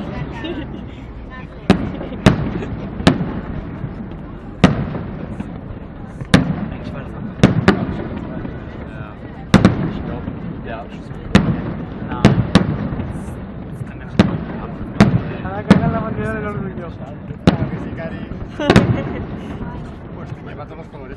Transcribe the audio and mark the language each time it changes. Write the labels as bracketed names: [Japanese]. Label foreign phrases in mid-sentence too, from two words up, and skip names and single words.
[German] Eigentlich war das anders. Ich glaube, der Abschluss. Nein. Das kann ganz schön abgemacht. [Spanish] Ahora cagan la bandera del orgullo. Pues lleva todos los colores.